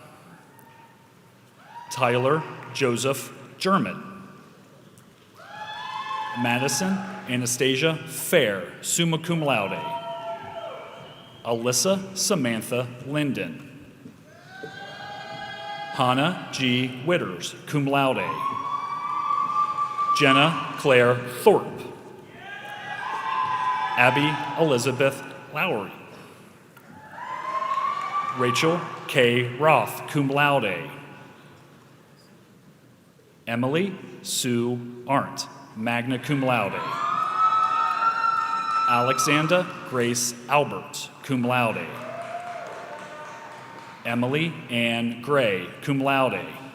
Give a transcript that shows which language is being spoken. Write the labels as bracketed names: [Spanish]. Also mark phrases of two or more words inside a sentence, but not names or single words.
[English] Tyler Joseph German. Madison Anastasia Fair, [Latin] summa cum laude. [English] Alyssa Samantha Linden. Hannah G. Witters, [Latin] cum laude. [English] Jenna Claire Thorpe. Abby Elizabeth Lowry. Rachel K. Roth, [Latin] cum laude. [English] Emily Sue Arndt, [Latin] magna cum laude. [English] Alexander Grace Albert, [Latin] cum laude. [English] Emily Ann Gray, [Latin] cum laude.